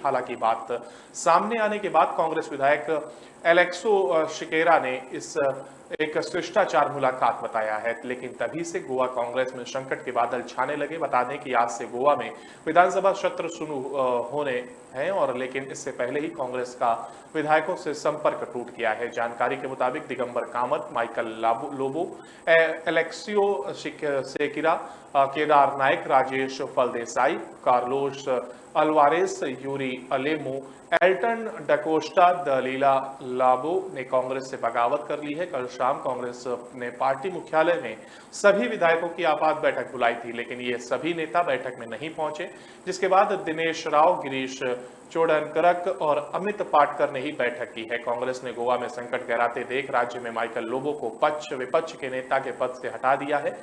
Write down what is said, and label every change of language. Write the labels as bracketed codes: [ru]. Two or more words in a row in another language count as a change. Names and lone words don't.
[hi] हालांकि बात सामने आने के बाद कांग्रेस विधायक एलेक्सो शिकेरा ने इस एक शिष्टाचार मुलाकात बताया है, लेकिन तभी से गोवा कांग्रेस में संकट के बादल छाने लगे। बता दें कि आज से गोवा में विधानसभा सत्र शुरू होने हैं और लेकिन इससे पहले ही कांग्रेस का विधायकों से संपर्क टूट गया है। जानकारी के मुताबिक दिगंबर कामत, माइकल लोबो, एलेक्सियो सेकिरा, केदार नायक, राजेश फलदेसाई, कार्लोस अल्वारेस, यूरी अलेमो, एल्टन डकोस्टा, दलीला लाबो ने कांग्रेस से बगावत कर ली है। कल शाम कांग्रेस ने पार्टी मुख्यालय में सभी विधायकों की आपात बैठक बुलाई थी, लेकिन ये सभी नेता बैठक में नहीं पहुंचे, जिसके बाद दिनेश राव, गिरीश चोडनकरक और अमित पाटकर ने ही बैठक की है। कांग्रेस ने गोवा में संकट गहराते देख राज्य में माइकल लोबो को पक्ष विपक्ष के नेता के पद से हटा दिया है।